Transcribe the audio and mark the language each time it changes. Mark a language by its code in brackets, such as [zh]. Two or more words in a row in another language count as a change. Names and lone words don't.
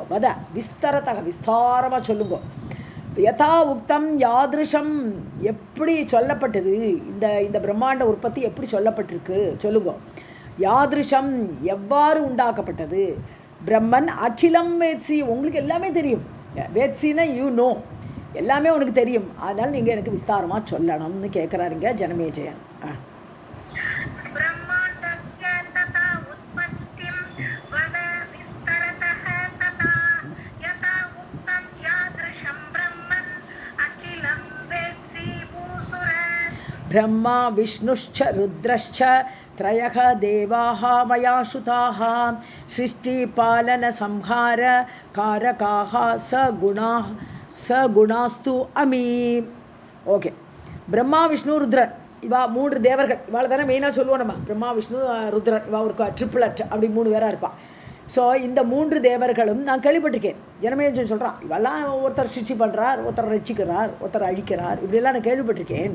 [sa] वद विस्तरतः, [ta] விஸ்தாரமாக சொல்லுங்க. [sa] यथा उक्तं यादृशम्, [ta] எப்படி சொல்லப்பட்டது, இந்த பிரம்மாண்ட உற்பத்தி எப்படி சொல்லப்பட்டிருக்கு சொல்லுங்க. யாதிருஷம், எவ்வாறு உண்டாக்கப்பட்டது. [sa] ब्रह्मन् अखिलं वेत्सि, [ta] உங்களுக்கு எல்லாமே தெரியும். வேத்சின்னா [en] you know, [ta] எல்லாமே உனக்கு தெரியும், அதனால் நீங்கள் எனக்கு விஸ்தாரமாக சொல்லணும்னு கேட்குறாருங்க ஜனமேஜயன். [sa] ब्रह्मा विष्णुश्च रुद्रश्च त्रयः देवाः मया श्रुताः सृष्टिपालनसंहार कारकाः सगुणास्तु अमी. [ta] ஓகே, பிரம்மா விஷ்ணு ருத்ரன் இவா மூன்று தேவர்கள், இவாள் தானே மெயினாக சொல்லுவோம் நம்ம. பிரம்மா விஷ்ணு ருத்ரன், இவா ஒரு ட்ரிப்ளட் அப்படி மூணு பேராக இருப்பாள். ஸோ இந்த மூன்று தேவர்களும் நான் கேள்விப்பட்டிருக்கேன். ஜனமேஜன் சொல்கிறான், இவெல்லாம் ஒருத்தர் சிருஷ்டி பண்ணுறார், ஒருத்தர் ரட்சிக்கிறார், ஒருத்தர் அழிக்கிறார், இப்படியெல்லாம் நான் கேள்விப்பட்டிருக்கேன்.